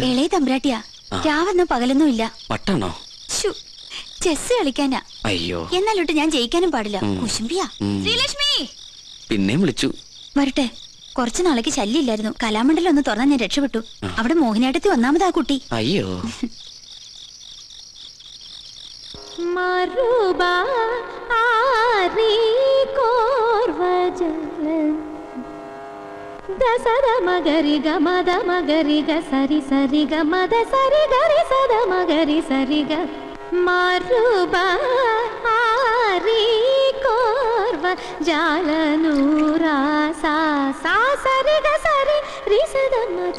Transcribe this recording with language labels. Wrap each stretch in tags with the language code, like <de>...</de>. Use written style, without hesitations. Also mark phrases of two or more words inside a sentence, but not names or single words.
<ml>ഇളയ തമ്പുരാട്ടിയാ. രാവെന്നോ പകലൊന്നും ഇല്ല. വട്ടാണോ? ശ്ശോ, ചെസ് കളിക്കാനാ. അയ്യോ, എന്നാലോട്ട് ഞാൻ ജയിക്കാനും പാടില്ല. കുശുംബിയാ. ശ്രീലക്ഷ്മി പിന്നെയും വിളിച്ചു. വരട്ടെ. കുറച്ചു നാളേക്ക് ശല്യമില്ലായിരുന്നു. കലാമണ്ഡലം ഒന്ന് തുറന്നാൽ ഞാൻ രക്ഷപ്പെട്ടു. അവിടെ മോഹിനിയാട്ടത്തിൽ ഒന്നാമതാ കുട്ടി. അയ്യോ,</ml> <te>దసద మగరి గమద మగరి గ సరి సరి గమద సరి గరి సద మగరి సరి గ మారుబా ఆరి కోర్వ జాలనూరా సా సా సరి గ సరి రి సద మగ</te>